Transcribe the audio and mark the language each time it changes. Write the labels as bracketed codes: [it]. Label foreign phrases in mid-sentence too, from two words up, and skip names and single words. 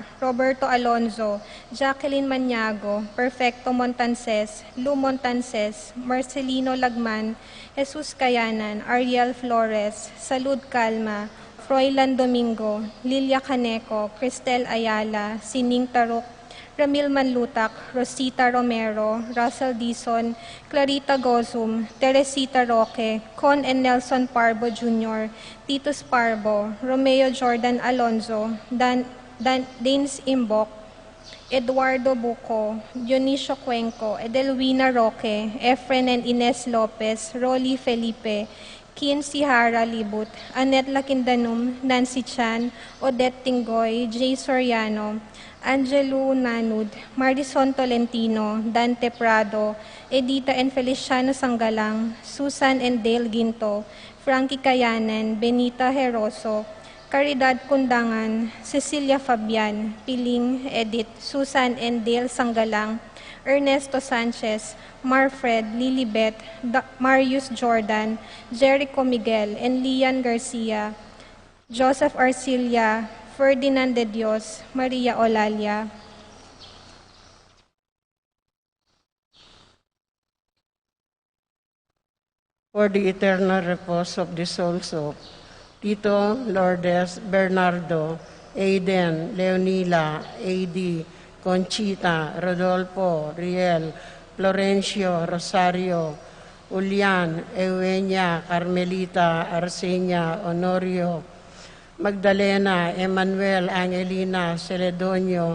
[en] Roberto Alonzo, Jacqueline Maniago, Perfecto Montances, Lu Montances, Marcelino Lagman, Jesus Cayanan, Ariel Flores, Salud Calma, Froilan Domingo, Lilia Caneco, Cristel Ayala, Sining Tarok, Ramil Manlutak, Rosita Romero, Russell Dizon, Clarita Gozum, Teresita Roque, Con and Nelson Parbo Jr., Titus Parbo, Romeo Jordan Alonzo, Danes Imbok, Eduardo Buco, Dionisio Cuenco, Edelwina Roque, Efren and Ines Lopez, Rolly Felipe, Kin Sihara Libut, Annette Lakindanum, Nancy Chan, Odette Tinggoy, Jay Soriano, Angelo Nanud, Marisol Tolentino, Dante Prado, Edita and Feliciano Sanggalang, Susan and Dale Ginto, Frankie Kayanan, Benita Heroso, Caridad Kundangan, Cecilia Fabian, Piling Edith, Susan and Dale Sanggalang, Ernesto Sanchez, Marfred, Lilibet, Marius Jordan, Jericho Miguel, and Lian Garcia, Joseph Arcilia, Ferdinand de Dios, Maria Olalia. For the eternal repose of the souls of Tito, Lourdes, Bernardo, Aiden, Leonila, A.D., Conchita, Rodolfo, Riel, Florencio, Rosario, Julian, Eugenia, Carmelita, Arsenia, Honorio, Magdalena, Emmanuel, Angelina, Celedonio,